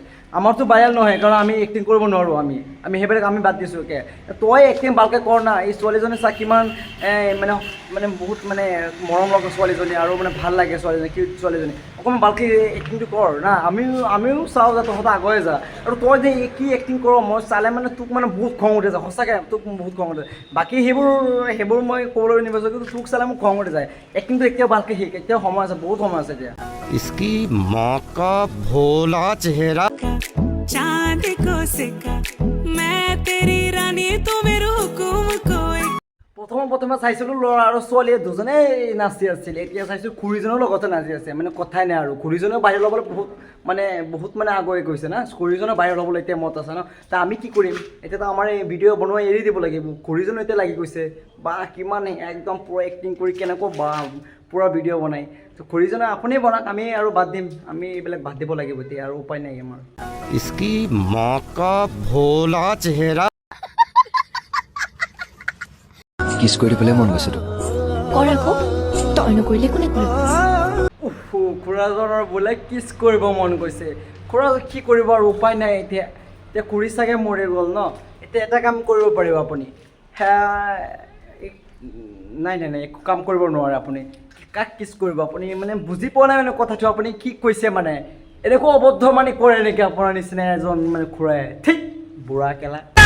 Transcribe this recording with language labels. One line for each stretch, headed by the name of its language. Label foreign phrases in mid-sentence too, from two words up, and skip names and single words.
Assamese: আমাৰতো ভাইৰেল নহয় কাৰণ আমি এক্টিং কৰিব নোৱাৰোঁ আমি সেইবিলাক আমি বাদ দিছোঁ একে তই এক্টিং ভালকৈ কৰ না এই ছোৱালীজনী চা কিমান মানে বহুত মানে মৰম লগা ছোৱালীজনী আৰু মানে ভাল লাগে ছোৱালীজনী কিউট ছোৱালীজনী অকণমান ভালকৈ এক্টিংটো কৰ না আমিও চাওঁ যে তহঁতে আগুৱাই যা আৰু তই যে কি এক্টিং কৰ মই চালে মানে তোক মানে বহুত খং উঠি যায় সঁচাকৈ তোক বহুত খং উঠে বাকী সেইবোৰ মই ক'বলৈ নিবিচাৰোঁ কিন্তু তোক চালে মোক খং উঠি যায় এক্টিংটো এতিয়াও ভালকৈ শিক এতিয়াও সময় আছে বহুত সময় আছে এতিয়া।
Hindi: इसकी माँ का भोला चेहरा चांद को सिखा मैं तेरी रानी तू मेरे हुकुम को।
Assamese: প্ৰথমে চাইছিলোঁ ল'ৰা আৰু ছোৱালীয়ে দুজনেই নাচি আছিলে এতিয়া চাইছোঁ খুৰীজনৰ লগতে নাচি আছে মানে কথাই নাই আৰু খুৰীজনেও বাহিৰ ল'বলৈ বহুত আগুৱাই গৈছে না খুৰীজনৰ বাহিৰ ল'বলৈ এতিয়া মত আছে ন তা আমি কি কৰিম এতিয়াতো আমাৰ এই ভিডিঅ' বনোৱা এৰি দিব লাগিব খুৰীজনো এতিয়া লাগি গৈছে বা কিমান একদম পূৰা এক্টিং কৰি কেনেকুৱা বা পূৰা ভিডিঅ' বনাই তো খুৰীজনে আপুনি বনাওক আমি আৰু বাদ দিম আমি এইবিলাক বাদ দিব লাগিব এতিয়া আৰু উপায় নাই আমাৰ।
Hindi: इसकी माँ का भोला चेहरा
Assamese: কিছ কৰি পেলাই মন গৈছে তো কৰ আকৌ তই নকৰিলে কোনে কৰিব। খুৰাজনৰ বোলে কিছ কৰিব মন গৈছে খুৰা কি কৰিব আৰু উপায় নাই এতিয়া খুৰী চাগে মৰি গ'ল ন এতিয়া এটা কাম কৰিব পাৰিব আপুনি নাই একো কাম কৰিব নোৱাৰে আপুনি কাক কিছ কৰিব আপুনি মানে বুজি পোৱা নাই মানে কথাটো আপুনি কি কৈছে মানে এনেকুৱা অবদ্ধ মানে কৰে নেকি আপোনাৰ নিচিনা এজন মানে খুৰাই ঠিক বুঢ়া কেলা।